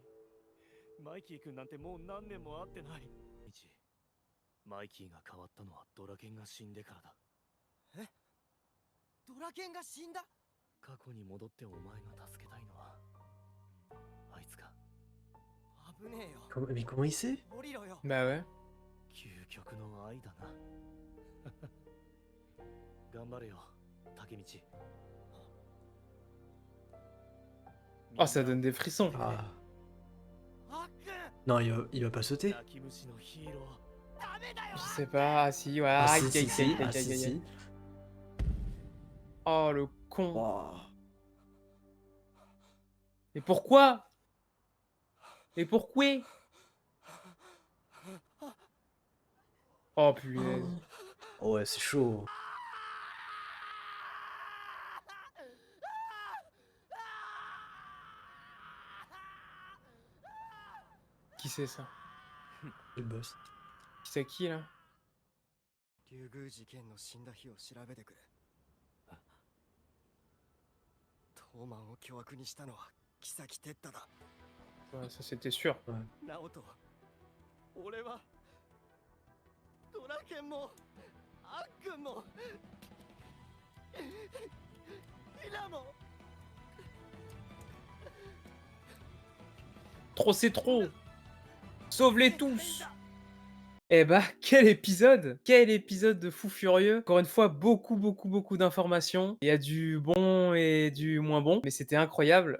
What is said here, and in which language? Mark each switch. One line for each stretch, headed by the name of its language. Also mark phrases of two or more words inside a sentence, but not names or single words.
Japanese: マイキー君なんてもう何年も会ってない。マイキーが変わったのはドラケンが死んでからだ。え？ドラケンが死んだ？過去に戻ってお前が助けたいのはあいつか。危ねえよ。
French: Mais comment il sait?
Japanese: 降りろよ。
French: Bah ouais.
Japanese: 究極の愛だな。頑張れよ、竹道。
French: Oh, ça donne des frissons. Ah.
Japanese: あっくん
French: Non, il va pas sauter.
Japanese: 泣き虫のヒーロー。ダメだよ。
French: Je sais pas. Ah si, ouais. Ah, Aïe, si, aïe, si, aïe, si. aïe, Ah, aïe, si, aïe, aïe. si. Oh, le con. Wow. Mais pourquoi? Mais pourquoi? Oh, punaise. Oh, ouais, c'est chaud. Qui c'est ça? Le boss. Qui c'est qui là?
Japanese: 竜宮事件の死んだ日を調べてくれ。東満を巨悪にしたのは妃てっただ。
French: Ouais, ça c'était sûr.
Japanese: 直人、俺はドラケンもあっくんもヒナも。
French: Trop c'est trop. Sauve-les tous. Eh bah, quel épisode! Quel épisode de fou furieux! Encore une fois, beaucoup d'informations. Il y a du bon et du moins bon, mais c'était incroyable.